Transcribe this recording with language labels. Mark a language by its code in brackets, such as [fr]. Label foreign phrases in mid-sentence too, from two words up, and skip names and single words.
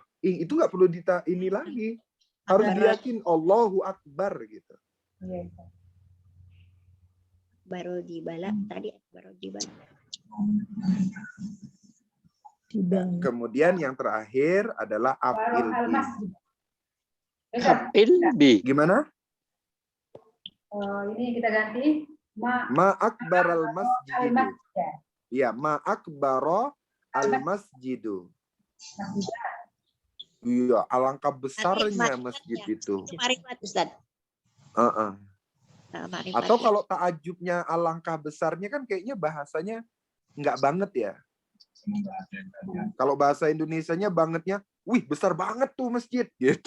[id] Itu nggak perlu ini lagi. Harus diyakin [ar] الله أكبر [id] gitu. Baru dibala tadi baru dibala. Kemudian yang terakhir adalah [ar] أفعل به. أفعل به. [id] Gimana? Ini kita ganti [ar] ما أكبر المسجد. Ya, ما أكبر المسجد. [id] Iya, alangkah besarnya masjid itu. Ma'rifat Ustaz. Atau kalau ta'ajubnya alangkah besarnya kan kayaknya bahasanya nggak banget ya. Kalau bahasa Indonesianya bangetnya, wih besar banget tuh masjid gitu.